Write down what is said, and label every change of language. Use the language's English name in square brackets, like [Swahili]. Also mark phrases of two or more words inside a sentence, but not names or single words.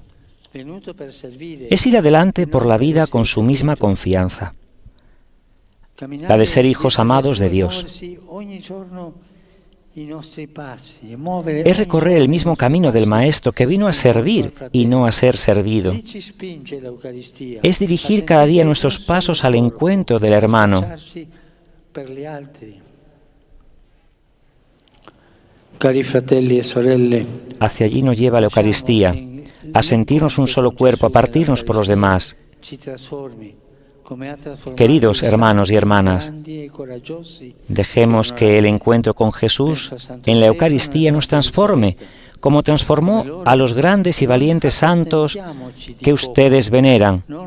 [Spanish] Es ir adelante por la vida con su misma confianza, la de ser hijos amados de Dios. Es recorrer el mismo camino del Maestro que vino a servir y no a ser servido. Es dirigir cada día nuestros pasos al encuentro del hermano. [Italian] Cari fratelli e sorelle, [Spanish] hacia allí nos lleva la Eucaristía, a sentirnos un solo cuerpo, a partirnos por los demás. Queridos hermanos y hermanas, dejemos que el encuentro con Jesús en la Eucaristía nos transforme, como transformó a los grandes y valientes santos que ustedes veneran.